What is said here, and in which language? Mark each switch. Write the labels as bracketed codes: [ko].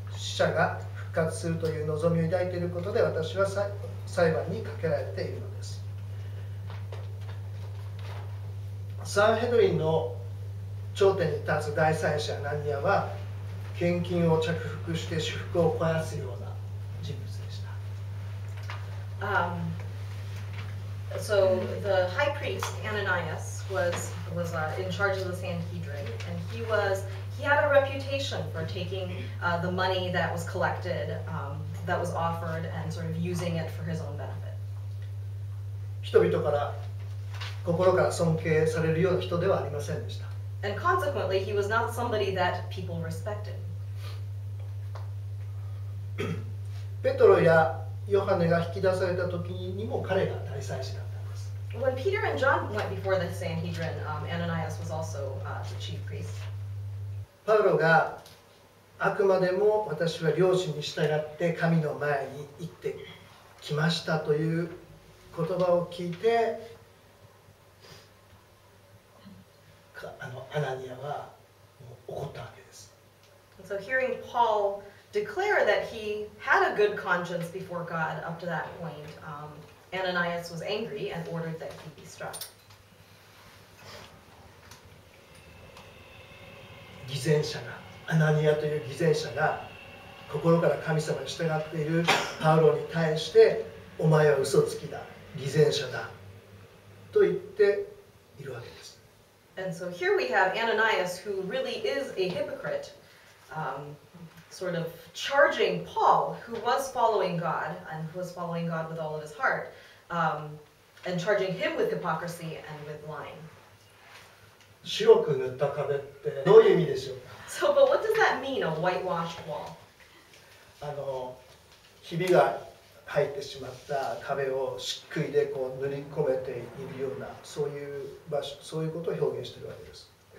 [ja] 死者が復活するという望みを抱いていることで、私は裁判にかけられているのです。サンヘドリンの頂点に立つ大祭司アナニアは、献金を着服して私腹を肥やすような人物でした。 [en] So the high priest Ananias was in charge of the Sanhedrin, and he had a reputation for taking the money that was collected, that was offered, and sort of using it for his own benefit. [ja] 人々から心から尊敬されるような人ではありませんでした。 [en] And consequently, he was not somebody that people respected. [ja] ペトロやヨハネが引き出された時にも彼が大祭司だったんです。 [en] When Peter and John went before the Sanhedrin, Ananias was also the chief priest. [ja] パウロがあくまでも私は領主に従って神の前に行ってきましたという言葉を聞いて、アナニアは怒ったわけです。 [en] So hearing Paul declare that he had a good conscience before God up to that point, Ananias was angry and ordered that he be struck. [ja] 偽善者が、アナニアという偽善者が心から神様に従っているパウロに対してお前は嘘つきだ、偽善者だと言っているわけです。 [en] And so here we have Ananias, who really is a hypocrite, sort of charging Paul, who was following God and who was following God with all of his heart, and charging him with hypocrisy and with lying. [ja] 白く塗った壁ってどういう意味でしょうか。 [en] So, but what does that mean, a whitewashed wall? [ja] ひびが入ってしまった壁を漆喰でこう塗り込めているようなそういう場所、そういうことを表現しているわけです。